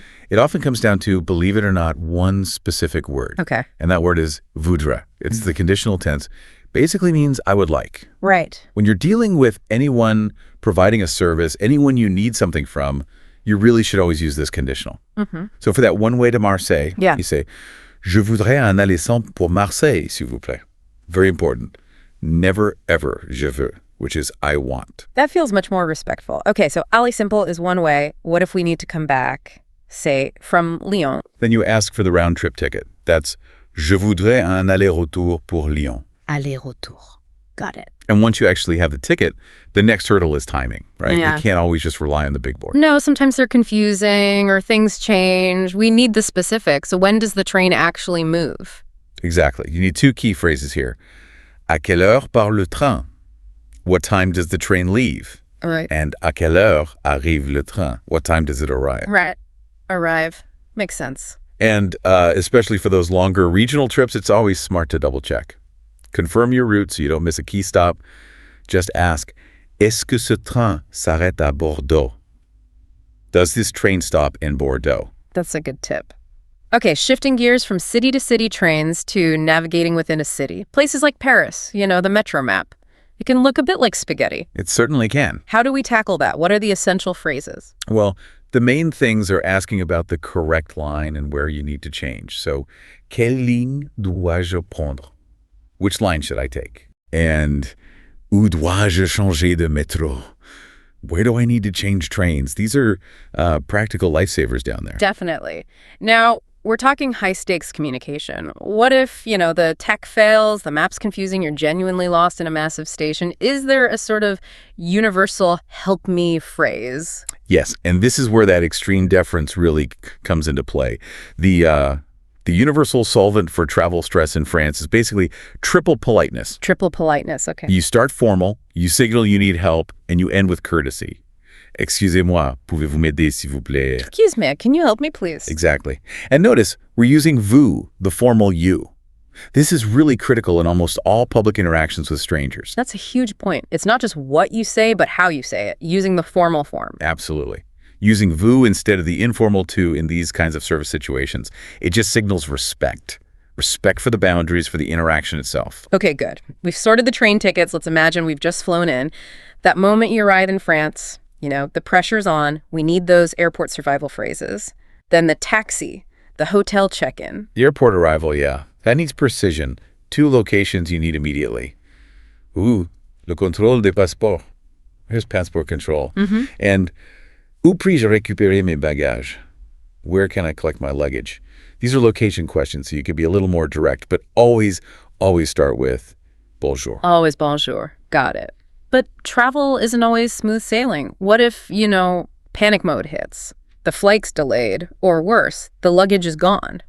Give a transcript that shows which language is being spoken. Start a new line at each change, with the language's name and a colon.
English: It often comes down to, believe it or not, one specific word. Okay. And that word is voudrais. It's the conditional tense. Basically means I would like. Right. When you're dealing with anyone providing a service, anyone you need something from, you really should always use this conditional. So for that one way to Marseille, you say,
French: je voudrais un aller-sans pour Marseille, s'il vous plaît.
English: Very important. Never, ever,
French: je veux,
English: which is I want. That feels much more respectful. Okay, so aller simple is one way. What if we need to come back, say, from Lyon? Then you ask for the round-trip ticket.
French: That's je voudrais un aller-retour pour Lyon.
English: Aller-retour. Got it. And once you actually have the ticket, the next hurdle is timing, right? Yeah. You can't always just rely on the big board. No, sometimes they're confusing or things change. We need the specifics. So when does the train actually move? Exactly. You need two key phrases here.
French: À quelle heure part le train?
English: What time does the train leave? All right. And
French: à quelle heure arrive le train?
English: What time does it arrive? Right. Arrive. Makes sense. And especially for those longer regional trips, it's always smart to double-check. Confirm your route so you don't miss a key stop.
French: Just ask, est-ce que ce train s'arrête à Bordeaux?
English: Does this train stop in Bordeaux? That's a good tip. Okay, shifting gears from city-to-city trains to navigating within a city. Places like Paris, the metro map. It can look a bit like spaghetti. It certainly can. How do we tackle that? What are the essential phrases? Well, the main things are asking about the correct line and where you need to change.
French: So, quelle ligne dois-je prendre?
English: Which line should I take?
French: And où dois-je changer de métro?
English: Where do I need to change trains? These are practical lifesavers down there. Definitely. Now, we're talking high-stakes communication. What if, the tech fails, the map's confusing, you're genuinely lost in a massive station? Is there a sort of universal help me phrase? Yes, and this is where that extreme deference really comes into play. The universal solvent for travel stress in France is basically triple politeness. Triple politeness, okay. You start formal, you signal you need help, and you end with courtesy.
French: Excusez-moi, pouvez-vous m'aider, s'il vous plaît?
English: Excuse me, can you help me, please? Exactly. And notice, we're using vous, the formal you. This is really critical in almost all public interactions with strangers. That's a huge point. It's not just what you say, but how you say it, using the formal form. Absolutely. Using vous instead of the informal tu in these kinds of service situations. It just signals respect. Respect for the boundaries, for the interaction itself. Okay, good. We've sorted the train tickets. Let's imagine we've just flown in. That moment you arrive in France, the pressure's on. We need those airport survival phrases. Then the taxi, the hotel check-in. The airport arrival, yeah. That needs precision. 2 locations you need immediately.
French: Le contrôle des passeports.
English: Here's passport control.
French: And où puis-je récupérer mes bagages?
English: Where can I collect my luggage? These are location questions, so you can be a little more direct, but always start with bonjour. Always bonjour. Got it. But travel isn't always smooth sailing. What if, panic mode hits? The flight's delayed, or worse, the luggage is gone.